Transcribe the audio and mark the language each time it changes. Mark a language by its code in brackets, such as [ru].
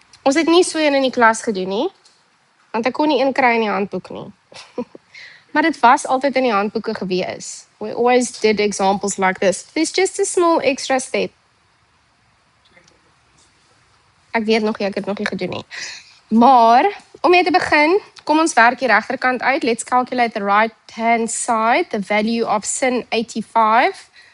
[af] Ons het nie so een in die klas gedoen nie, want ek kon nie een kry in die handboek nie. Maar dit was altyd in die handboeke gewees. [en] We always did examples like this. There's just a small extra step. [af] Ek weet nog nie, ek het nog nie gedoen nie. Maar, om mee te begin, kom ons werk die regterkant uit. [en] Let's calculate the right-hand side, the value of sin 85.